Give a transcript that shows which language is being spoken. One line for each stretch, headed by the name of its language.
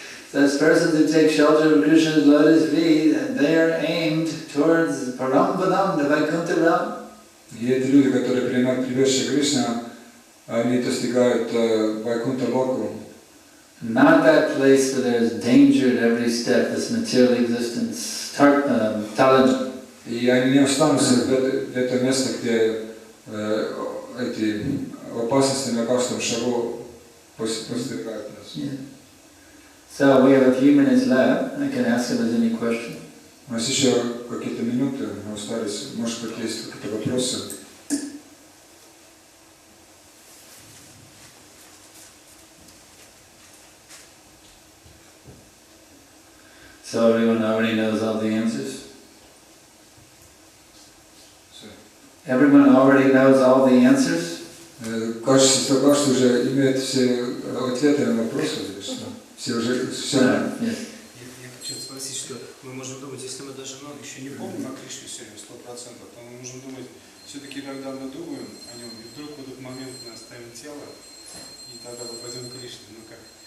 English: Such persons who take shelter of Krishna's lotus feet, they are aimed towards Parampadam, the Vaikuntha realm.
Russian: И эти люди, которые принимают прибежище Кришны, они достигают Вайкунта Локу.
English: Not that place where there is danger at every step, this material existence, Tallinn.
Russian: И они не останутся в это место, где эти опасности на каждом шагу подстерегают нас.
English: So we have a few minutes left. I can ask if there's any question.
Russian: У нас еще какие-то минуты остались. Может быть, есть какие-то вопросы?
English: So everyone already knows all the answers? Everyone already knows all the answers?
Russian: Кажется, что каждый уже имеет все ответы на вопросы. Все уже все. Я хочу спросить, что мы можем думать, если мы даже еще не помним о Кришне сегодня 100%, то мы можем думать, все-таки когда мы думаем о нем, и вдруг в этот момент мы оставим тело, и тогда попадем к Кришне. Ну как?